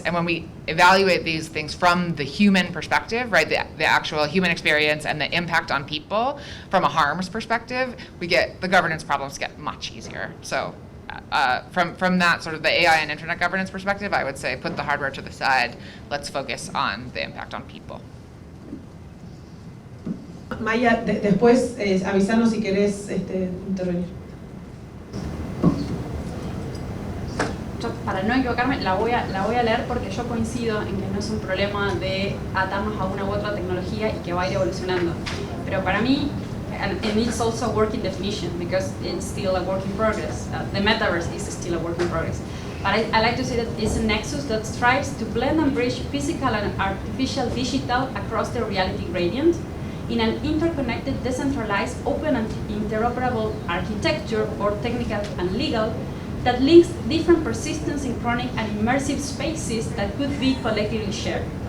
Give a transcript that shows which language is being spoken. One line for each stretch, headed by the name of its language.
English: And when we evaluate these things from the human perspective, right, the actual human experience and the impact on people from a harms perspective, the governance problems get much easier. So from that sort of the AI and internet governance perspective, I would say put the hardware to the side. Let's focus on the impact on people.
Spanish: Maya, después avisanos si querés intervenir. Yo, para no equivocarme, la voy a leer porque yo coincido en que no es un problema de atarnos a una u otra tecnología y que va a ir evolucionando. Pero para mí,
English: and it's also a working definition because it's still a work in progress. The metaverse is still a work in progress. But I like to say that it's a nexus that strives to blend and bridge physical and artificial digital across the reality gradient in an interconnected, decentralized, open and interoperable architecture, both technical and legal, that links different persistent, synchronic and immersive spaces that could be collectively shared.